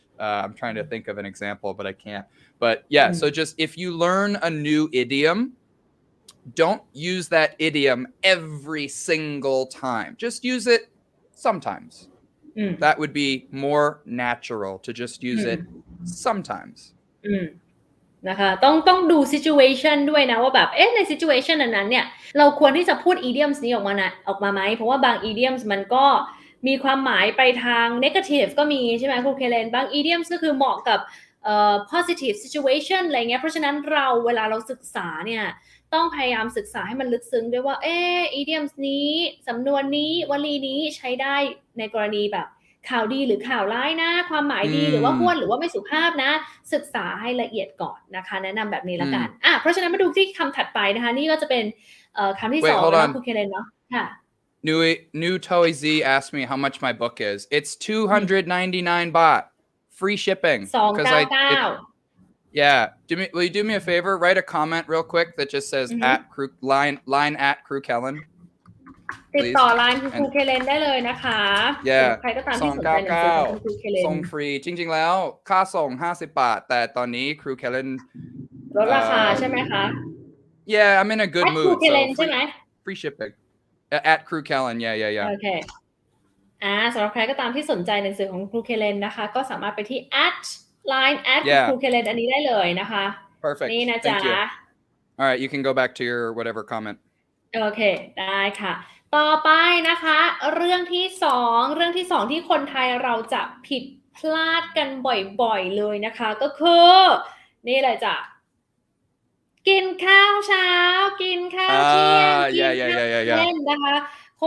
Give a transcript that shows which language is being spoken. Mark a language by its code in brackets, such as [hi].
[en] I'm trying to think of an example, but I can't. But yeah, so just if you learn a new idiom, don't use that idiom every single time. Just use it sometimes. That would be more natural to just use it sometimes. [th] นะคะต้องดู situation ด้วยนะว่าแบบใน situation นั้นเนี่ยเราควรที่จะพูด idioms นี้ออกมาไหมเพราะว่าบาง idioms มันก็มีความหมายไปทาง negative ก็มีใช่ไหมครูเคเลนบาง idioms ก็คือเหมาะกับ positive situation อะไรเงี้ยเพราะฉะนั้นเวลาเราศึกษาเนี่ยต้องพยายามศึกษาให้มันลึกซึ้งด้วยว่าidioms นี้สำนวนนี้วลีนี้ใช้ได้ในกรณีแบบข่าวดีหรือข่าวร้ายนะความหมายดีหรือว่าห้วนหรือว่าไม่สุภาพนะศึกษาให้ละเอียดก่อนนะคะแนะนำแบบนี้ละกันเพราะฉะนั้นมาดูที่คำถัดไปนะคะนี่ก็จะเป็นคำที่2แล้วครูเคเลนเนาะค่ะ [en] New Toy Z asked me how much my book is. It's 299 baht. Free shipping. 299 Yeah. Will you do me a favor? Write a comment real quick that just says line at Crew Kellen. [th] ติดต่อไลน์ครูเคเลนได้เลยนะคะใครก็ตามที่สนใจหนังสือของครูเคเลน ส่งฟรีจริงๆแล้วค่าส่ง50 บาทแต่ตอนนี้ครูเคเลน ลดราคาใช่ไหมคะ [en] Yeah, I'm in a good mood. [th] ครูเคเลนใช่ไหม [en] Free shipping. At Crew Kellen. Yeah. [th] โอเคสำหรับใครก็ตามที่สนใจหนังสือของครูเคเลนนะคะก็สามารถไปที่ line at ครูเคเลนอันนี้ได้เลยนะคะ [en] Perfect. [th] นี่นะจ๊ะ [en] All right, you can go back to your whatever comment. [th] โอเคได้ค่ะต่อไปนะคะเรื่องที่2ที่คนไทยเราจะผิดพลาดกันบ่อยๆเลยนะคะก็คือนี่เลยจ้ะกินข้าวเช้ากินข้าวเที่ยงกินข้าวเย็นนะคะค